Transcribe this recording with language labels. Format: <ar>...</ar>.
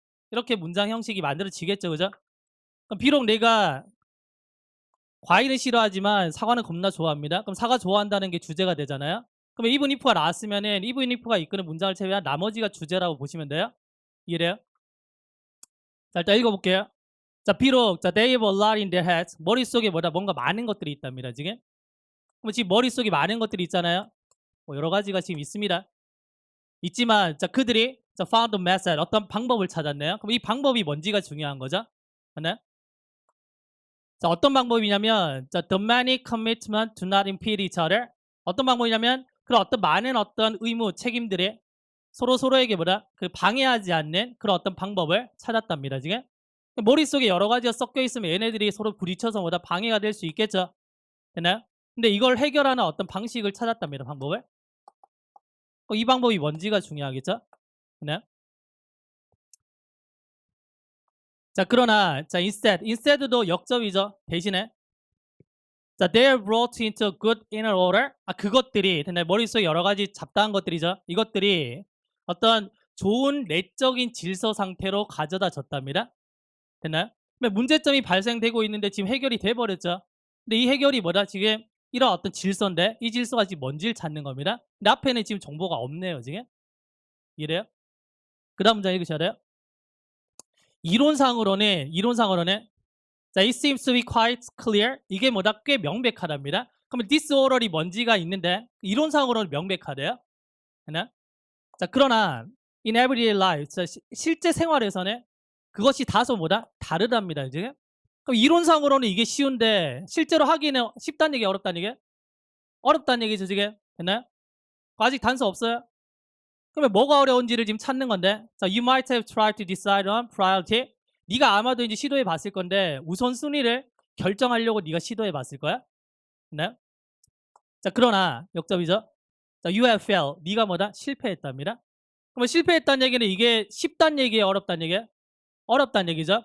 <ko>이렇게 문장 형식이 만들어지겠죠. 그죠? 그럼 비록 내가 과일은 싫어하지만 사과는 겁나 좋아합니다. 그럼 사과 좋아한다는 게 주제가 되잖아요. 그럼 even if가 나왔으면은 even if가 이끄는 문장을 제외한 나머지가 주제라고 보시면 돼요. 이해돼요? 자, 일단 읽어볼게요. 자, 비록 자,</ko> <en>they have a lot in their heads.</en> <ko>머릿속에 뭐다 뭔가 많은 것들이 있답니다. 지금. 그럼 지금 머릿속에 많은 것들이 있잖아요. 뭐 여러 가지가 지금 있습니다. 있지만 자, 그들이 자,</ko> <en>found a method.</en> <ko>어떤 방법을 찾았네요. 그럼 이 방법이 뭔지가 중요한 거죠. 하나? 자, 어떤 방법이냐면 자,</ko> <en>the many commitment to not impede each other.</en> <ko>어떤 방법이냐면 그런 어떤 많은 어떤 의무, 책임들이 서로에게 뭐다? 그 방해하지 않는 그런 어떤 방법을 찾았답니다. 지금. 머릿속에 여러 가지가 섞여 있으면 얘네들이 서로 부딪혀서 뭐다? 방해가 될 수 있겠죠. 됐나요? 근데 이걸 해결하는 어떤 방식을 찾았답니다. 방법을. 이 방법이 뭔지가 중요하겠죠. 됐나요? 자, 그러나 자, instead도 역접이죠. 대신에 자,</ko> <en>they are brought into good inner order.</en> <ko>그것들이 됐나요? 머릿속에 여러 가지 잡다한 것들이죠. 이것들이 어떤 좋은 내적인 질서 상태로 가져다 줬답니다. 됐나요? 근데 문제점이 발생되고 있는데 지금 해결이 돼 버렸죠. 근데 이 해결이 뭐다? 지금 이런 어떤 질서인데 이 질서가 지금 뭔지를 찾는 겁니다. 근데 앞에는 지금 정보가 없네요, 지금. 이래요? 그다음 문장 읽으셔야 돼요. 이론상으로는 자,</ko> <en>it seems to be quite clear.</en> <ko>이게 뭐다? 꽤 명백하답니다. 그러면 disorder이 뭔지가 있는데 이론상으로는 명백하대요. 하나? 자, 그러나</ko> <en>in everyday life,</en> <ko>자, 실제 생활에서는 그것이 다소 뭐다? 다르답니다. 지금. 그럼 이론상으로는 이게 쉬운데 실제로 하기는 쉽다는 얘기, 어렵다는 얘기? 어렵다는 얘기죠, 지금. 됐나요? 아직 단서 없어요? 그러면 뭐가 어려운지를 지금 찾는 건데, 자,</ko> <en>you might have tried to decide on priority.</en> <ko>네가 아마도 이제 시도해 봤을 건데 우선순위를 결정하려고 네가 시도해 봤을 거야. 네? 자, 그러나 역접이죠. 자,</ko> <en>you have failed.</en> <ko>네가 뭐다? 실패했답니다. 그러면 실패했다는 얘기는 이게 쉽다는 얘기예요, 어렵다는 얘기예요? 어렵다는 얘기죠.</ko>